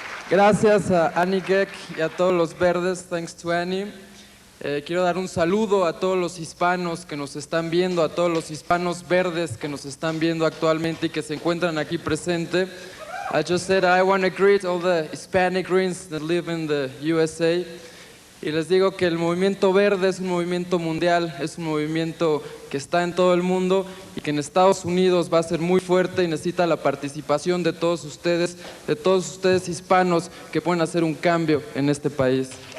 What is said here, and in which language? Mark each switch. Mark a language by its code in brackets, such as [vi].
[es] Gracias a Annie Geck y a todos los verdes. [en] Thanks to Annie. [es] Quiero dar un saludo a todos los hispanos que nos están viendo, a todos los hispanos verdes que nos están viendo actualmente y que se encuentran aquí presentes. [en] I just said I want to greet all the Hispanic Greens that live in the USA. [es] Y les digo que el movimiento verde es un movimiento mundial, es un movimiento que está en todo el mundo y que en Estados Unidos va a ser muy fuerte y necesita la participación de todos ustedes hispanos que pueden hacer un cambio en este país.